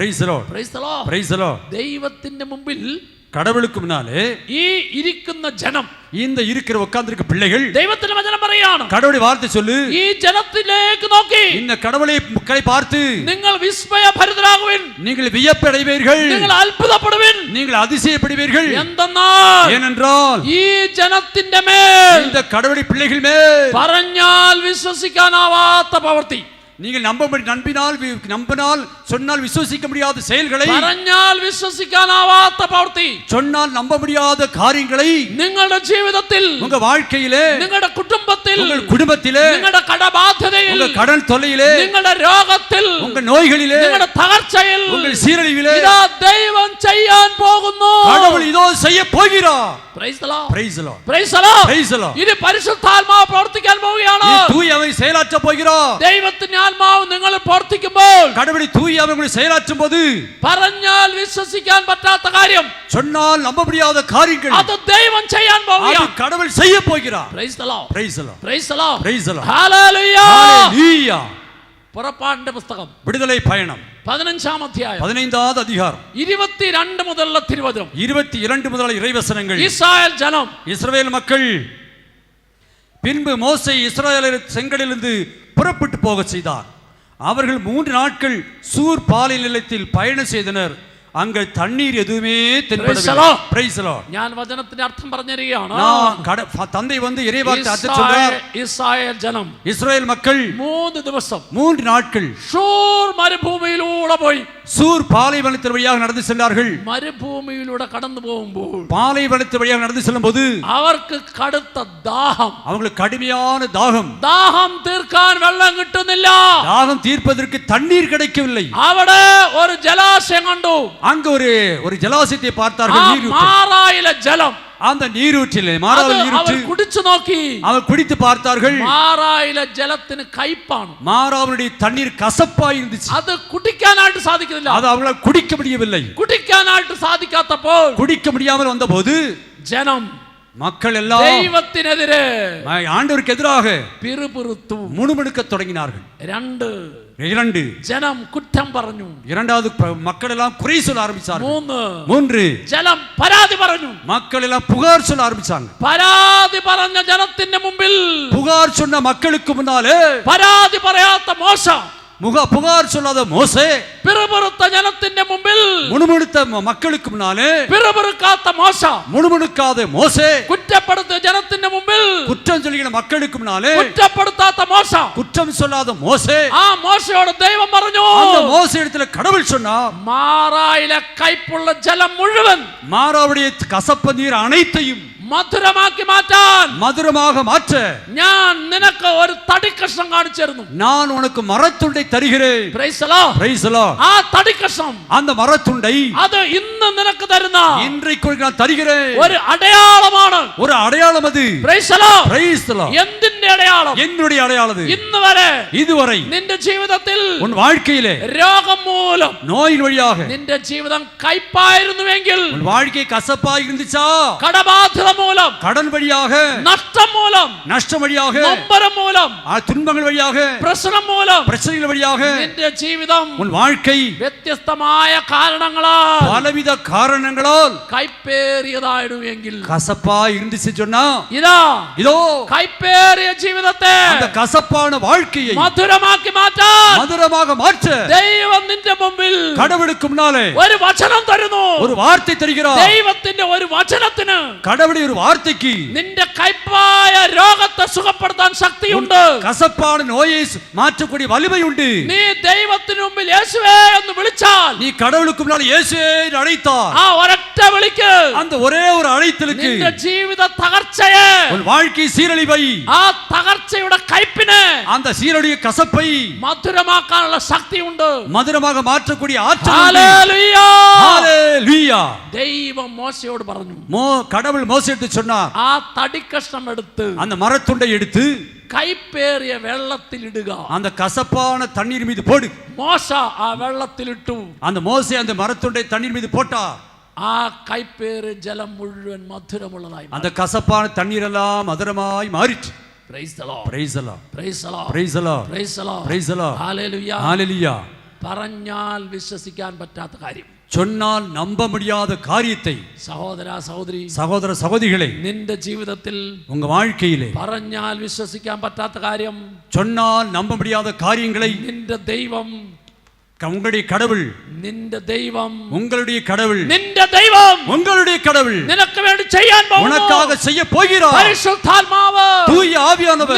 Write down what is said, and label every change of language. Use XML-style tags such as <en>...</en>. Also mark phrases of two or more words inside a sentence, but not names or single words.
<en>Praise the Lord. Praise the Lord. Praise the Lord.</en> <ml>ദൈവത്തിന്റെ മുമ്പിൽ</ml> <ta>கடவுளுக்கு முன்னாலே</ta> <ml>ഈ ഇരിക്കുന്ന ജനം,</ml> <ta>இந்த இருக்கிற உட்கார்ந்திருக்க பிள்ளைகள்</ta> <ml>ദൈവത്തിന്റെ വചനം പറയാണ്,</ml> <ta>கடவுளுடைய வார்த்தை சொல்லு,</ta> <ml>ഈ ജനത്തിലേക്ക് നോക്കി</ml> <ta>இந்த கடவுளை மக்களை பார்த்து</ta> <ml>നിങ്ങൾ വിസ്മയഭരിതരാകുവിൻ,</ml> <ta>நீங்கள் வியப்படைவீர்கள்,</ta> <ml>നിങ്ങൾ അത്ഭുതപ്പെടുവിൻ.</ml> <ta>நீங்கள் அதிசயப்படுவீர்கள்.</ta> <ml>എന്തെന്നാൽ</ml> <ta>ஏனென்றால்</ta> <ml>ഈ ജനത്തിന്റെ മേൽ</ml> <ta>இந்த கடவுளுடைய பிள்ளைகள் மேல்</ta> <ml>പറഞ്ഞാൽ വിശ്വസിക്കാനാവാത്ത പ്രവൃത്തി,</ml> <ta>நீங்கள் நம்பினால் சொன்னால் விசுவசிக்க முடியாத செயல்களை,</ta> <ml>പറഞ്ഞാൽ വിശ്വസിക്കാനാവാത്ത പ്രവൃത്തി,</ml> <ta>சொன்னால் நம்ப முடியாத காரியங்களை</ta> <ml>നിങ്ങളുടെ ജീവിതത്തിൽ,</ml> <ta>உங்க வாழ்க்கையிலே,</ta> <ml>നിങ്ങളുടെ കുടുംബത്തിൽ,</ml> <ta>உங்கள் குடும்பத்திலே,</ta> <ml>നിങ്ങളുടെ കടബാധ്യതയിൽ,</ml> <ta>உங்க கடன் தொல்லையிலே,</ta> <ml>നിങ്ങളുടെ രോഗത്തിൽ,</ml> <ta>உங்க நோய்களிலே,</ta> <ml>നിങ്ങളുടെ തകർച്ചയിൽ,</ml> <ta>உங்கள் சீரழிவிலே</ta> <ml>ഇതാ ദൈവം ചെയ്യാൻ പോകുന്നു.</ml> <ta>கடவுள் இதோ செய்ய போகிறார்.</ta> <en>Praise the Lord. Praise the Lord. Praise the Lord. Praise the Lord.</en> <ml>ഇത് പരിശുദ്ധാത്മാവ് പ്രവർത്തിക്കാൻ പോവുകയാണ്.</ml> <ta>தூய ஆவி செயலாற்ற போகிறார்.</ta> <ml>ദൈവത്തിന്റെ ആത്മാവ് നിങ്ങൾ പ്രവർത്തിക്കുമ്പോൾ,</ml> <ta>கடவுளை தூய ஆவி உங்களை செயலாற்றும் போது,</ta> <ml>പറഞ്ഞാൽ വിശ്വസിക്കാൻ പറ്റാത്ത കാര്യം,</ml> <ta>சொன்னால் நம்ப முடியாத காரியங்கள்,</ta> <ml>അത് ദൈവം ചെയ്യാൻ</ml> <ta>அது</ta> <ml>പോവുകയാണ്.</ml> <ta>கடவுள் செய்ய போகிறார்.</ta> <en>Praise the Lord. Praise the Lord. Praise the Lord. Praise the Lord. Hallelujah. Hallelujah.</en> <ml>പുറപ്പാടിന്റെ പുസ്തകം</ml> <ta>விடுதலை பயணம்</ta> <ml>15-ാം അധ്യായം</ml> <ta>15வது அதிகாரம்</ta> <ml>22 മുതലുള്ള തിരുവചനം.</ml> <ta>22 முதல் இறைவசனங்கள். இஸ்ராயேல் ஜனம், இஸ்ரவேல் மக்கள். பின்பு மோசே இஸ்ரவேலரை செங்கடலிலிருந்து புறப்பட்டு போக செய்தார். அவர்கள் 3 நாட்கள் சூர் பாலை நிலத்தில் பயணம் செய்தனர். அங்க தண்ணீர் எதுவுமே தென்படவில்லை.</ta> <en>Praise the Lord.</en> <ml>ഞാൻ വചനത്തിന്റെ അർത്ഥം പറഞ്ഞിരിക്കുകയാണ്.</ml> <ta>தந்தை வந்து இறைவார்த்தை அர்த்தம் சொல்றார். இஸ்ராயேல் ஜனம், இஸ்ரவேல் மக்கள்</ta> <ml>3 ദിവസം</ml> <ta>3 நாட்கள்</ta> <ml>ഷൂർ മരുഭൂമിയിലൂടെ പോയി.</ml> <ta>சூர் பாலைவனத்தின் வழியாக நடந்து சென்றார்கள்.</ta> <ml>മരുഭൂമിയിലൂടെ കടന്നു പോകുമ്പോൾ</ml> <ta>பாலைவனத்தின் வழியாக நடந்து செல்லும்போது</ta> <ml>അവർക്ക് കടുത്ത ദാഹം,</ml> <ta>அவங்களுக்கு கடுமையான தாகம்.</ta> <ml>ദാഹം തീർക്കാൻ വെള്ളം കിട്ടുന്നില്ല.</ml> <ta>தாகம் தீர்ப்பதற்கு தண்ணீர் கிடைக்கவில்லை.</ta> <ml>അവിടെ ഒരു ജലാശയം കണ്ടു.</ml> <ta>அங்க ஒரு ஜலாசயத்தை பார்த்தார்கள். நீரூற்று.</ta> <ml>മാറായിലെ ജലം,</ml> <ta>அந்த நீரூற்றிலே, மாறாவில் நீரூற்று,</ta> <ml>അവർ കുടിച്ചു നോക്കി.</ml> <ta>அவர் குடித்து பார்த்தார்கள்.</ta> <ml>മാറായിലെ ജലത്തിന് കയ്പാണ്.</ml> <ta>மாறாவுடைய தண்ணீர் கசப்பாய் இருந்துச்சு.</ta> <ml>അത് കുടിക്കാനായിട്ട് സാധിക്കുന്നില്ല.</ml> <ta>அது அவங்களால் குடிக்க முடியவில்லை.</ta> <ml>കുടിക്കാനായിട്ട് സാധിക്കാത്തപ്പോൾ</ml> <ta>குடிக்க முடியாமல் வந்தபோது</ta> <ml>ജനം,</ml> <ta>மக்கள் எல்லாம்</ta> <ml>ദൈവത്തിനെതിരെ</ml> <ta>ஆண்டவருக்கு எதிராக</ta> <ml>പിറുപിറുത്തു,</ml> <ta>முணுமுணுக்க தொடங்கினார்கள்.</ta> <ml>2 ജനം കുറ്റം പറഞ്ഞു.</ml> <ta>2வது மக்கள் எல்லாம் குறை சொல்ல ஆரம்பிச்சார்கள்.</ta> <ml>3 ജനം പരാതി പറഞ്ഞു.</ml> <ta>மக்கள் எல்லாம் புகார் சொல்ல ஆரம்பிச்சாங்க.</ta> <ml>പരാതി പറഞ്ഞ ജനത്തിന്റെ മുമ്പിൽ,</ml> <ta>புகார் சொன்ன மக்களுக்கு முன்னாலே</ta> <ml>പരാതി പറയാത്ത മോശ,</ml> <ta>புகார் சொல்லாத மோசே,</ta> <ml>പിറുപിറുത്ത ജനത്തിന്റെ മുമ്പിൽ,</ml> <ta>முணுமுணுத்த மக்களுக்கு முன்னாலே</ta> <ml>പിറുപിറുക്കാത്ത മോശ,</ml> <ta>முணுமுணுக்காத மோசே,</ta> <ml>കുറ്റപ്പെടുത്തിയ ജനത്തിന്റെ മുമ്പിൽ,</ml> <ta>குற்றம் சொல்லுகிற மக்களுக்கு முன்னாலே</ta> <ml>കുറ്റപ്പെടുത്താത്ത മോശ,</ml> <ta>குற்றம் சொல்லாத மோசே,</ta> <ml>ആ മോശയോട് ദൈവം പറഞ്ഞു,</ml> <ta>அந்த மோசே இடத்துல கடவுள் சொன்னார்,</ta> <ml>മാറായിലെ കയ്പുള്ള ജലം മുഴുവൻ,</ml> <ta>மாறாவுடைய கசப்பு நீர் அனைத்தையும்</ta> <ml>മധുരമാക്കി മാറ്റാൻ,</ml> <ta>மதுரமாக மாற்ற</ta> <ml>ഞാൻ നിനക്ക് ഒരു തടിക്കഷ്ണം കാണിച്ചു തരുന്നു.</ml> <ta>நான் உனக்கு மரத்துண்டை தருகிறேன்.</ta> <en>Praise the Lord. Praise the Lord.</en> <ml>ആ തടിക്കഷ്ണം,</ml> <ta>அந்த மரத்துண்டை</ta> <ml>അത് ഇന്ന് നിനക്ക് തരുന്ന</ml> <ta>இன்றைக்கு நான் தருகிறேன்.</ta> <ml>ഒരു അടയാളമാണ്.</ml> <ta>ஒரு அடையாளம் அது.</ta> <en>Praise the Lord. Praise the Lord.</en> <ml>എന്തിന്റെ അടയാളം?</ml> <ta>என்னுடைய அடையாளம் அது.</ta> <ml>ഇന്ന് വരെ</ml> <ta>இதுவரை</ta> <ml>നിന്റെ ജീവിതത്തിൽ</ml> <ta>உன் வாழ்க்கையிலே</ta> <ml>രോഗം മൂലം</ml> <ta>நோயின் வழியாக</ta> <ml>നിന്റെ ജീവിതം കയ്പായിരുന്നുവെങ്കിൽ,</ml> <ta>உன் வாழ்க்கை கசப்பாக இருந்துச்சா,</ta> <ml>കടബാധ്യത മൂലം,</ml> <ta>கடன் வழியாக,</ta> <ml>നഷ്ടം മൂലം,</ml> <ta>நஷ்டம் வழியாக,</ta> <ml>നൊമ്പരം മൂലം,</ml> <ta>துன்பங்கள் வழியாக,</ta> <ml>പ്രശ്നം മൂലം,</ml> <ta>பிரச்சனைகள் வழியாக</ta> <ml>നിന്റെ ജീവിതം</ml> <ta>உன் வாழ்க்கை</ta> <ml>വ്യത്യസ്തമായ കാരണങ്ങളാൽ</ml> <ta>பலவித காரணங்களால்</ta> <ml>കയ്പേറിയതായിരുന്നുവെങ്കിൽ,</ml> <ta>கசப்பாய் இருந்துச்சு சொன்னா,</ta> <ml>ഇതാ</ml> <ta>இதோ</ta> <ml>കയ്പേറിയ ജീവിതത്തെ</ml> <ta>அந்த കசப்பான வாழ்க்கையை</ta> <ml>മധുരമാക്കി മാറ്റാൻ</ml> <ta>மதுரமாக மாற்ற</ta> <ml>ദൈവം നിന്റെ മുമ്പിൽ</ml> <ta>கடவுளுக்கு முன்னாலே</ta> <ml>ഒരു വചനം തരുന്നു.</ml> <ta>ஒரு வார்த்தை தருகிறார்.</ta> <ml>ദൈവത്തിന്റെ ഒരു വചനത്തിന്</ml> <ta>கடவுளுடைய ஒரு வார்த்தைக்கு</ta> <ml>നിന്റെ കയ്പായ രോഗത്തെ സുഖപ്പെടുത്താൻ ശക്തിയുണ്ട്.</ml> <ta>கசப்பான நோயை மாற்றக்கூடிய வலிமை உண்டு.</ta> <ml>നീ ദൈവത്തിന് മുമ്പിൽ യേശുവേ എന്ന് വിളിച്ചാൽ,</ml> <ta>நீ கடவுளுக்கு முன்னால் இயேசுவே என்று அழைத்தார்,</ta> <ml>ആ ഒരൊറ്റ വിളിക്ക്</ml> <ta>அந்த ஒரே ஒரு அழைத்தலுக்கு</ta> <ml>നിന്റെ ജീവിത തകർച്ചയെ,</ml> <ta>உன் வாழ்க்கை சீரழிவை,</ta> <ml>ആ തകർച്ചയുടെ കയ്പിനെ</ml> <ta>அந்த சீரழிய கசப்பை</ta> <ml>മധുരമാക്കാനുള്ള ശക്തിയുണ്ട്.</ml> <ta>மதுரமாக மாற்றக்கூடிய ஆற்றல் உண்டு.</ta> <ml>ഹല്ലേലൂയ.</ml> <ta>ஹalleluya.</ta> <ml>ദൈവം മോശയോട് പറഞ്ഞു,</ml> <ta>கடவுள் மோசேட்டு சொன்னார்,</ta> <ml>ആ തടിക്കഷ്ണം എടുത്ത്</ml> <ta>அந்த മരത്തുண்டை எடுத்து</ta> <ml>കയ്പേറിയ വെള്ളത്തിലിടുക.</ml> <ta>அந்த கசப்பான தண்ணீர் மீது போடு.</ta> <ml>മോശ ആ വെള്ളത്തിലിട്ടു.</ml> <ta>அந்த மோசே அந்த மரத்துண்டை தண்ணீர் மீது போட்டார்.</ta> <ml>ആ കയ്പേറിയ ജലം മുഴുവൻ മധുരമുള്ളതായി.</ml> <ta>அந்த கசப்பான தண்ணீர் எல்லாம் மதுரமாய் மாறிற்று.</ta> <en>Praise the Lord. Praise the Lord. Praise the Lord. Praise the Lord. Praise the Lord. Praise the Lord. Hallelujah. Hallelujah.</en> <ml>പറഞ്ഞാൽ വിശ്വസിക്കാൻ പറ്റാത്ത കാര്യം,</ml> <ta>சொன்னால் நம்ப முடியாத காரியத்தை,</ta> <ml>സഹോദര സഹോദരി,</ml> <ta>சகோதர சகோதரிகளே,</ta> <ml>നിന്റെ ജീവിതത്തിൽ</ml> <ta>உங்க வாழ்க்கையிலே</ta> <ml>പറഞ്ഞാൽ വിശ്വസിക്കാൻ പറ്റാത്ത കാര്യം,</ml> <ta>சொன்னால் நம்ப முடியாத காரியங்களை</ta> <ml>നിന്റെ ദൈവം</ml> <ta>உங்களுடைய கடவுள்,</ta> <ml>നിന്റെ ദൈവം,</ml> <ta>உங்களுடைய கடவுள்,</ta> <ml>നിന്റെ ദൈവം,</ml> <ta>உங்களுடைய கடவுள்</ta> <ml>നിനക്ക് വേണ്ടി ചെയ്യാൻ പോകുന്നു.</ml> <ta>உனக்காக செய்ய போகிறார்.</ta> <ml>പരിശുദ്ധാത്മാവ്</ml> <ta>தூய ஆவியானவர்</ta>